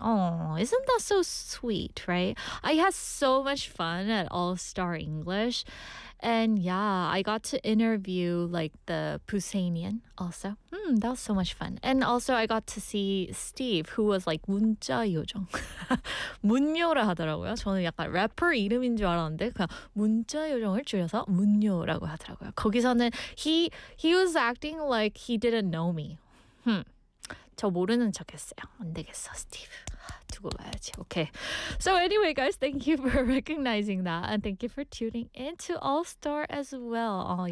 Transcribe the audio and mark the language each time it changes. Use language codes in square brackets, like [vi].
[en] Oh, isn't that so sweet, right? I had so much fun at All Star English. And yeah, I got to interview like the Busanian also. That was so much fun. And also I got to see Steve, who was like [ko] 문자 요정. 문요라 하더라고요. 저는 약간 래퍼 이름인 줄 알았는데 그냥 문자 요정을 줄여서 문요라고 하더라고요. 거기서는 [en] he was acting like he didn't know me. [ko] 저 모르는 척 했어요. 안 되겠어, 스티브. 두고 봐야지. [en] Okay. So anyway, guys, thank you for recognizing that. And thank you for tuning in to All Star as well.